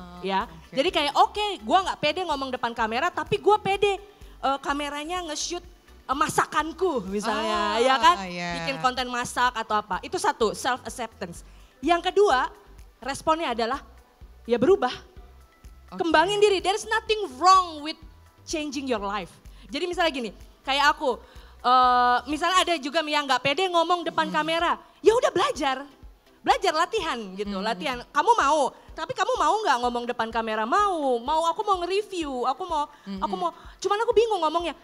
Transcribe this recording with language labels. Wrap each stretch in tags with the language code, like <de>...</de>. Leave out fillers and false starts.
<id>Ya, jadi kayak gue nggak pede ngomong depan kamera, tapi gue pede kameranya nge-shoot masakanku misalnya, ya kan? Bikin konten masak atau apa. Itu satu, self acceptance. Yang kedua, responnya adalah ya berubah. Kembangin diri,</id> <en>there's nothing wrong with changing your life.</en> <id>Jadi misalnya gini, kayak aku, misalnya ada juga yang gak pede ngomong depan kamera, ya udah belajar latihan gitu, latihan. Kamu mau, tapi kamu mau nggak ngomong depan kamera? Mau. Aku mau nge-review, aku mau. Cuman aku bingung ngomongnya.</id>